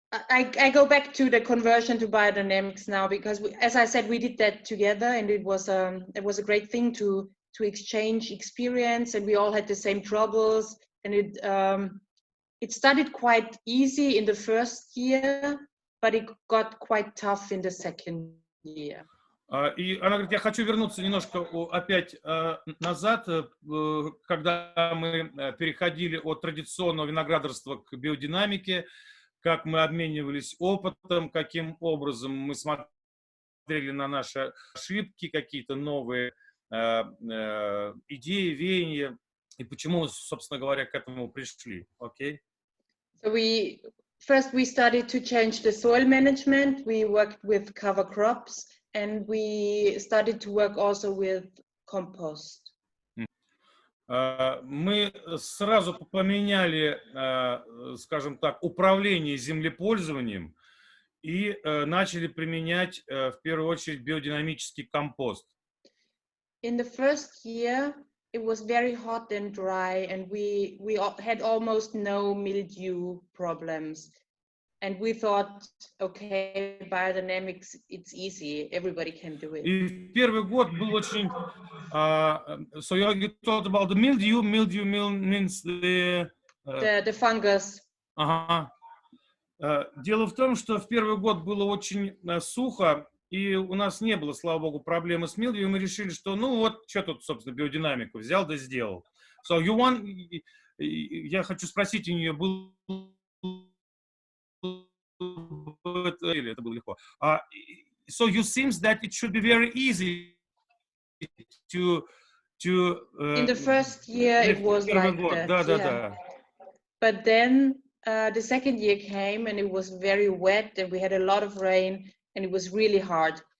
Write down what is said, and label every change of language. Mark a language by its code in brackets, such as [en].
[en] I go back to the conversion to biodynamics now because, as I said, we did that together, and it was a great thing to exchange experience, and we all had the same troubles, and it started quite easy in the first year, but it got quite tough in the second year. [ru] И она говорит, я хочу вернуться немножко опять назад, когда мы переходили от традиционного виноградарства к биодинамике, как мы обменивались опытом, каким образом мы смотрели на наши ошибки, какие-то новые идеи, веяния, и почему, собственно говоря, к этому пришли. [en] Okay? So first we started to change the soil management. We worked with cover crops, and we started to work also with compost. [ru] Мы сразу поменяли, скажем так, управление землепользованием и начали применять в первую очередь биодинамический компост. [en] In the first year, it was very hot and dry, and we had almost no mildew problems. And we thought, okay, biodynamics, it's easy, everybody can do it. [ru] И первый год был очень... [en] So you talked about the mildew. Mildew means The fungus. [ru] Ага. Дело в том, что в первый год было очень сухо, и у нас не было, слава богу, проблемы с милдью, и мы решили, что ну вот, что тут, собственно, биодинамику взял да сделал. [en] So you want... [ru] Я хочу спросить у нее, был... Это было легко. [en] So you seems that it should be very easy to in the first year it was like that. [ru] Да. [en] But then the second year came, and it was very wet, and we had a lot of rain, and it was really hard.